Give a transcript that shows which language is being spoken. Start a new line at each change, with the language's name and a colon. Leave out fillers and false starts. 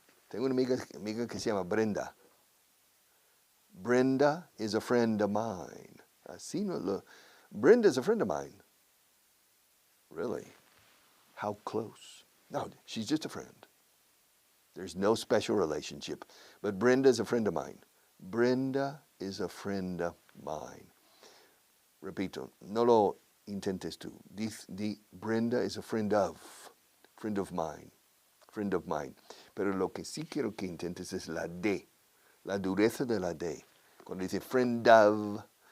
Spanish: Tengo una amiga que se llama Brenda.
English: Brenda is a friend of mine.
Spanish: Así no lo...
English: Brenda is a friend of mine. Really? How close? No, she's just a friend. There's no special relationship. But Brenda is a friend of mine. Brenda is a friend of mine.
Spanish: Repito, no lo intentes tú.
English: Brenda is a friend of mine. Friend of mine.
Spanish: Pero lo que sí quiero que intentes es la D. La dureza de la D. Cuando dice
English: friend of.